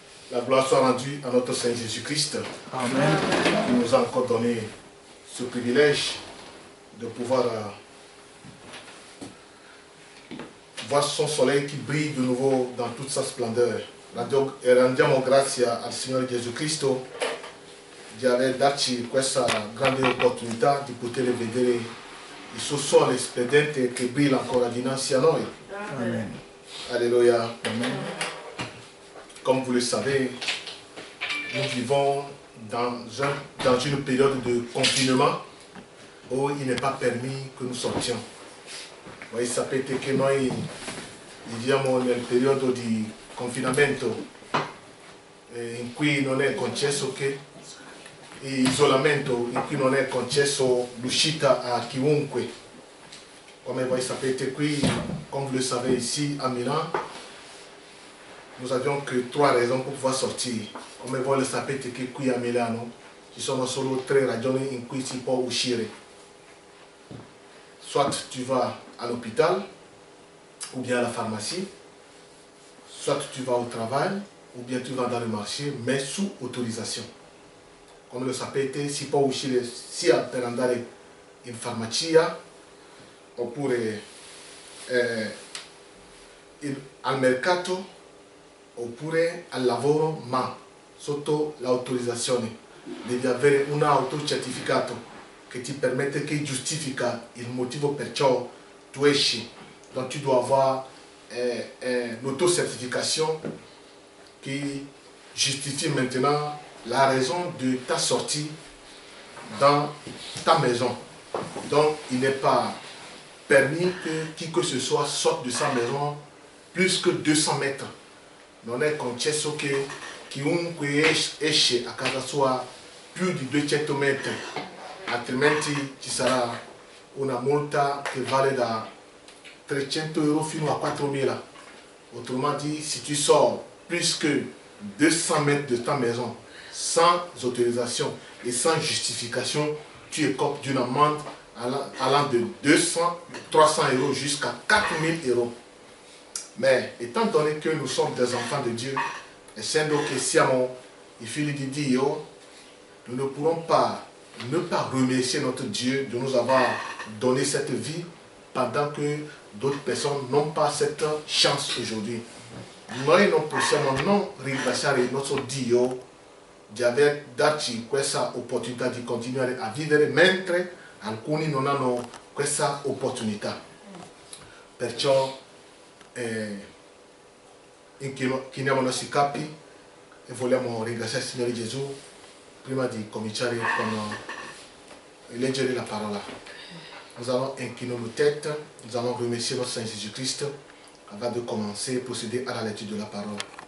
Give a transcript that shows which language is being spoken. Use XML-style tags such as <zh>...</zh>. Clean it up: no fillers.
<fr>La gloire soit rendue à notre Seigneur Jésus-Christ. Amen. Qui nous a encore donné ce privilège de pouvoir voir son soleil qui brille de nouveau dans toute sa splendeur.</fr> <it>Rendiamo grazie al Signore Gesù Cristo di aver darci questa grande opportunità di poter vedere il suo sole splendente che brilla ancora dinanzi a noi. Amen. Alléluia. Amen.</it> <fr>Comme vous le savez, nous vivons dans une période de confinement où il n'est pas permis que nous sortions.</fr> <it>Voi sapete che noi viviamo nel periodo di confinamento in cui non è concesso che isolamento, in cui non è concesso l'uscita a chiunque. Come voi sapete qui,</it> <fr>comme vous le savez ici à Milan, nous avions que 3 raisons pour pouvoir sortir.</fr> <it>Come voi lo sapete che qui a Milano ci sono solo 3 ragioni in cui si può uscire.</it> <fr>Soit tu vas à l'hôpital, ou bien à la pharmacie, soit tu vas au travail, ou bien tu vas dans le marché, mais sous autorisation.</fr> <it>Come lo sapete, si può uscire sia per andare in farmacia, oppure al mercato, oppure al lavoro, ma sotto l'autorizzazione. Devi avere un autocertificato che ti permette, che giustifica il motivo per ciò tu esci.</it> <fr>Donc tu dois avoir l'autocertification qui justifie maintenant la raison de ta sortie dans ta maison. Donc il n'est pas permis que qui que ce soit sorte de sa maison plus que 200 mètres.</fr> <it>Non è concesso che chiunque esce a casa sua più di 200 metri, altrimenti ci sarà una multa che vale da 300 € fino a 4.000.</it> <fr>Autrement dit, si tu sors plus que 200 mètres de ta maison sans autorisation et sans justification, tu écopes d'une amende allant de 200, 300 € jusqu'à 4.000 €. Mais étant donné que nous sommes des enfants de Dieu,</fr> <it>essendo che siamo i figli di Dio,</it> <fr>nous ne pourrons pas ne pas remercier notre Dieu de nous avoir donné cette vie pendant que d'autres personnes n'ont pas cette chance aujourd'hui.</fr> <it>Noi non possiamo non ringraziare il nostro Dio di aver darci questa opportunità di continuare a vivere mentre alcuni non hanno questa opportunità. Perciò chiniamo i nostri capi e vogliamo ringraziare il Signore Gesù prima di cominciare con leggere la parola.</it> <fr>Nous allons incliner nos têtes, nous allons remercier notre Seigneur Jésus-Christ avant de commencer et procéder à la lecture de la parole.</fr>